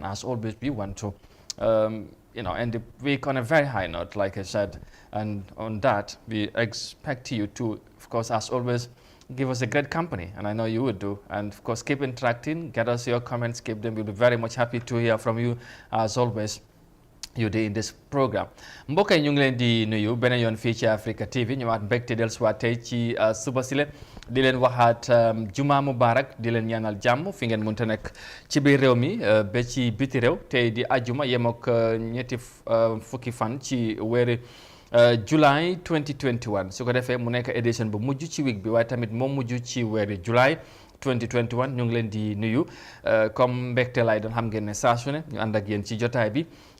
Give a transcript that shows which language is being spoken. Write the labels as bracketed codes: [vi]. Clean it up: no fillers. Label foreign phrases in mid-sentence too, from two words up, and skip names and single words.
[en] As always, we want to, end the week on a very high note, like I said. And on that, we expect you to, of course, as always, give us a great company, and I know you would do. And of course, keep interacting, get us your comments, keep them. We'll be very much happy to hear from you, as always, you do in this program. [wo] Mbokk yi ñu ngi leen di nuyu beneen yoon fii ci Africa TV ñëwaat mbégte dellusiwaat tey ci suba sile di leen waxaat [ar] جمعة مبارك [wo] di leen ñaanal jàmm fi ngeen mënta nekk ci biir réew mi ba ci biti réew tey di ajuma yem ak ñetti fukki fan ci weeri July 2021 su ko defee mu nekk édition bu mujj ci week bi waaye tamit moom mujj ci weeri July 2021 ñu ngi leen di nuyu comme mbégte lay doon xam ngeen ne saa su ne ñu ànd ak yéen ci jotaay bi